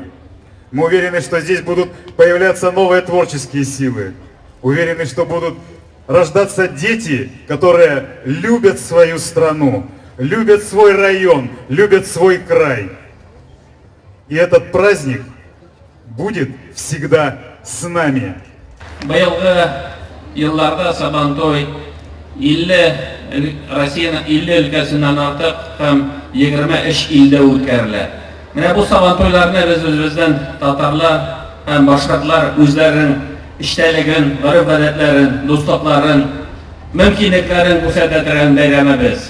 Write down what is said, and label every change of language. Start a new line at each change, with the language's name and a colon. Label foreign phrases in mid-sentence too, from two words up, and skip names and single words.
Russian: Мы уверены, что здесь будут появляться новые творческие силы. Уверены, что будут рождаться дети, которые любят свою страну, любят свой район, любят свой край. И этот праздник будет всегда с нами.
Tatar: Быелгы елларда Сабантуй 50 Россиянең 50 өлкәсеннән артык һәм 23 илдә үткәрелә. Менә бу Сабантуйларны без үзебездән татарлар һәм башкалар үзләренең эчтәлеген, гореф-гадәтләрен, дуслыкларын, мөмкинлекләрен күрсәтә торган бәйрәмебез.